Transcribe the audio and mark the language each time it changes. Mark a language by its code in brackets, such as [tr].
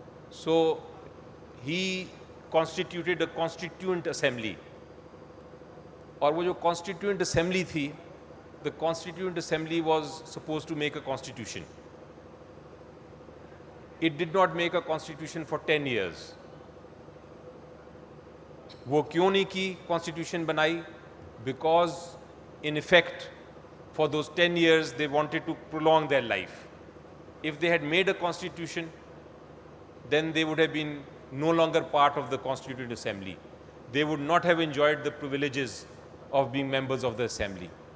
[en] So he constituted a constituent assembly. [hi] और वो जो constituent assembly थी, [en] the constituent assembly was supposed to make a constitution. It did not make a constitution for 10 years. [hi] वो क्यों नहीं की constitution बनाई? [en] Because in effect, for those 10 years, they wanted to prolong their life. If they had made a constitution, then they would have been no longer part of the constituent assembly. They would not have enjoyed the privileges of being members of the assembly.